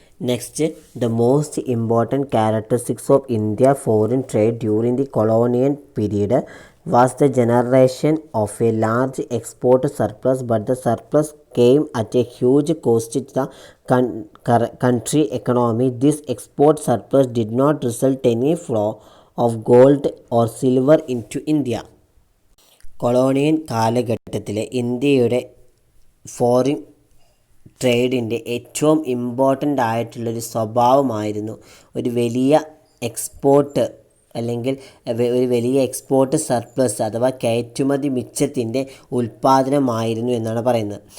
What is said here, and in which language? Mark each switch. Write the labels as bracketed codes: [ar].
[en] Next, the most important characteristics of India foreign trade during the colonial period was the generation of a large export surplus, but the surplus came at a huge cost to the country economy. This export surplus did not result any flow of gold or silver into India. [ml] Colonial കാലഘട്ടത്തിലെ ഇന്ത്യയുടെ foreign ട്രേഡിൻ്റെ ഏറ്റവും important ആയിട്ടുള്ളൊരു സ്വഭാവമായിരുന്നു ഒരു വലിയ export അല്ലെങ്കിൽ ഒരു വലിയ export surplus അഥവാ കയറ്റുമതി മിച്ചത്തിൻ്റെ ഉൽപ്പാദനമായിരുന്നു എന്നാണ് പറയുന്നത്.